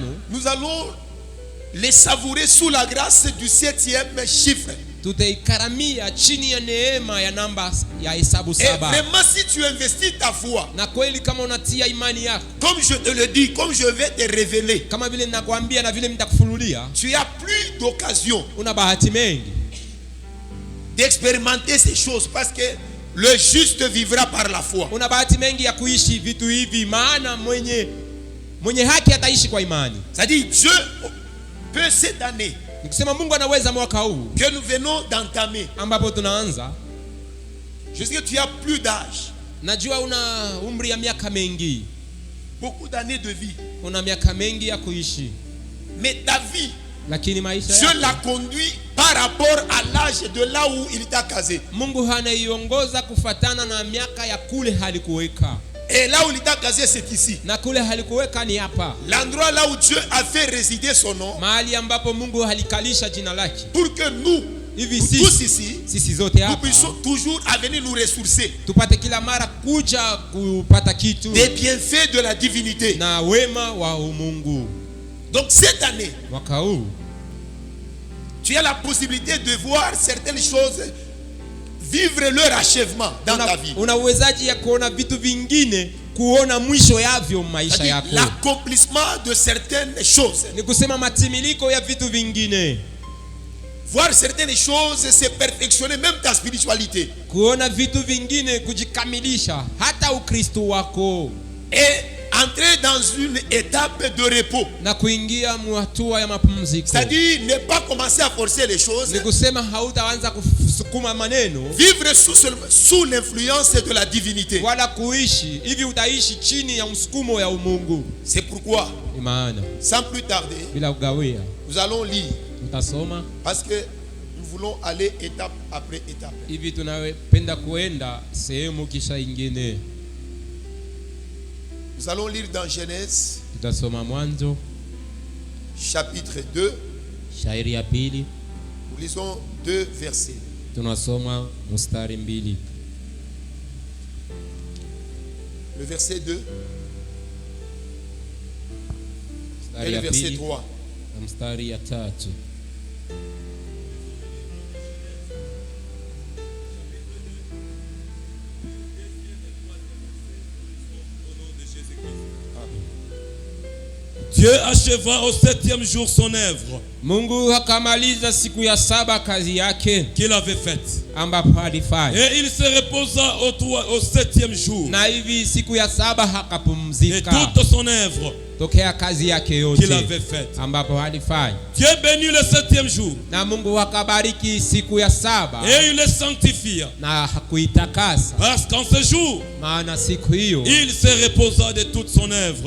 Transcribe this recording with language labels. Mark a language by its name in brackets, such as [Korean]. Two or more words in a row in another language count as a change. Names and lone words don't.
[French] nous allons les savourer sous la grâce du 7e chiffre. [Swahili] tutaikaramia chini ya neema ya namba ya hesabu [French] Et 7. vraiment, si tu investis ta foi, [Swahili] Na kweli kama unatia imani yako, [French] comme je te le dis, comme je vais te révéler, [Swahili] kama vile ninakwambia na vile nitakufunulia, [French] tu as plus d'occasion [Swahili] una bahati mengi [French] d'expérimenter ces choses parce que le juste vivra par la foi. [Swahili] una bahati mengi ya kuishi vitu hivi, maana mwenye haki ataishi kwa imani. [French] C'est-à-dire Dieu peut cette année [Swahili] Nikisema Mungu anaweza mwaka huu [French] que nous venons d'entamer, [Swahili] ambapo tunaanza, [French] je sais que tu as plus d'âge, [Swahili] najua una umri ya miaka mengi, [French] beaucoup d'années de vie, [Swahili] una miaka mengi ya kuishi, [French] mais ta vie, [Swahili] lakini maisha [French] Dieu [Swahili] yako [French] l'a conduit par rapport à l'âge de là où il t'a casé. [Swahili] Mungu hanaiongoza kufatana na miaka ya kule halikuweka, [French] Et là où il t'a casé, c'est ici. [Swahili] na kule halikuweka ni hapa, [French] L'endroit là où Dieu a fait résider son nom, [Swahili] mahali ambapo Mungu halikalisha jina lake, [French] pour que nous, [Swahili] hivi [French] nous tous [Swahili] sisi [French] ici, [Swahili] sisi zote [French] nous [Swahili] hapa [French] puissions toujours à venir nous ressourcer [Swahili] tupate kila mara kuja kupata kitu [French] des bienfaits de la divinité. [Swahili] na wema wa umungu. [French] Donc cette année, [Swahili] Mwaka huu [French] tu as la possibilité de voir certaines choses vivre leur achèvement dans ta vie. [Swahili] una uwezaji ya kuona vitu vingine, kuona mwisho yavyo maisha [French] C'est-à-dire [Swahili] yako, [French] l'accomplissement de certaines choses. [Swahili] ni kusema matimiliko ya vitu vingine, [French] Voir certaines choses, c'est perfectionner même ta spiritualité. [Swahili] kuona vitu vingine kujikamilisha hata Ukristo wako, [French] Et entrer dans une étape de repos. [Swahili] na kuingia hatua ya mapumziko. [French] C'est-à-dire ne pas commencer à forcer les choses. [Swahili] Ni kusema hautaanza kusukuma maneno [French] Vivre sous l'influence de la divinité. [Swahili] wala kuishi hivi, utaishi chini ya msukumo ya umungu. [French] C'est pourquoi, [Swahili] Ni maana [French] sans plus tarder, [Swahili] bila kugawia [French] nous allons lire. [Swahili] utasoma [French] Parce que nous voulons aller étape après étape. [Swahili] hivi, tunapenda kuenda sehemu kisha ingine. [French] Nous allons lire dans Genèse, [Swahili] Tutasoma Mwanzo [French] chapitre 2. [Swahili] shairi ya pili, [French] Nous lisons 2 versets. [Swahili] tunasoma mstari 2. [French] Le verset 2 et [Swahili] Mstari [French] le [Swahili] ya [French] verset [Swahili] pili [French] 3. [Swahili] na mstari ya 3. [French] Dieu acheva au 7e jour son œuvre [Swahili] Mungu akamaliza siku ya 7 kazi yake [French] qu'il avait faite. [Swahili] ambapo alifanya, [French] Et il se reposa au 7e jour. [Swahili] na hivi siku ya 7 [French] Et [Swahili] hakapumzika [French] toute son œuvre [Swahili] tokea kazi yake [French] qu'il [Swahili] yote [French] avait faite. [Swahili] ambapo alifanya, [French] Dieu bénit le 7e jour. [Swahili] na Mungu akabariki siku ya 7 [French] Et il le sanctifia. [Swahili] na hakuitakasa, [French] Parce qu'en ce jour, [Swahili] maana siku hiyo [French] il se reposa de toute son œuvre